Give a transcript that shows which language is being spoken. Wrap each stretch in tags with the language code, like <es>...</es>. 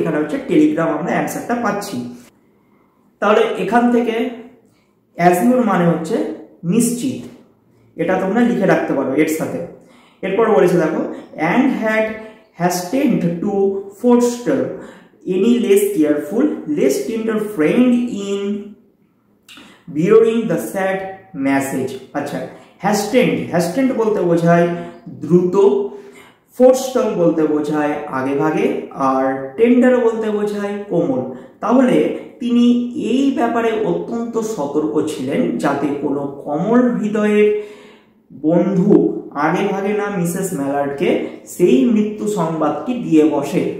<bn>এখানে হচ্ছে টেলিগ্রাম, আমরা অ্যান্সারটা পাচ্ছি। তাহলে এখান থেকে অ্যাজিউর মানে হচ্ছে নিশ্চিত, এটা তোমরা লিখে রাখতে পারো এর সাথে। এরপর বলেছে দেখো,</bn> <en>And had hastened to forestall any less careful, less tender friend in bearing the sad message.</en> <bn>আচ্ছা, hastened বলতে বোঝায় দ্রুত, forestall বলতে বোঝায় আগে ভাগে, আর টেন্ডার বলতে বোঝায় কোমল। তাহলে তিনি এই ব্যাপারে অত্যন্ত সতর্ক ছিলেন যাতে কোনো কোমল হৃদয়ের বন্ধু আগে ভাগে না মিসেস ম্যালার্ডকে সেই মৃত্যু সংবাদটি দিয়ে বসে।</bn>